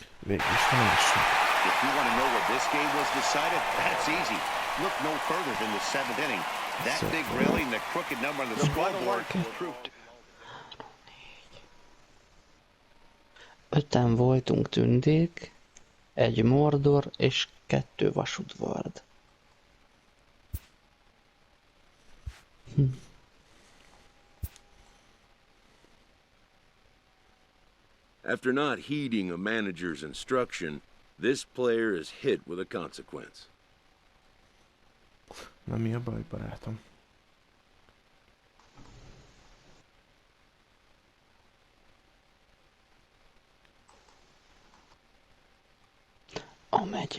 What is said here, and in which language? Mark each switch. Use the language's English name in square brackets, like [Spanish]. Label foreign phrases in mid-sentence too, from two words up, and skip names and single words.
[Hungarian] végül is nyeressünk. [English] If you want to know where this game was decided, that's easy. Look no further than the 7th inning. That big rally and the crooked number on the scoreboard proved. [Hungarian] 5-en voltunk tündék, 1 Mordor és 2 vasudvard. [English] After not heeding a manager's instruction, this player is hit with a consequence. [Hungarian] Na mi a baj, barátom? A megye.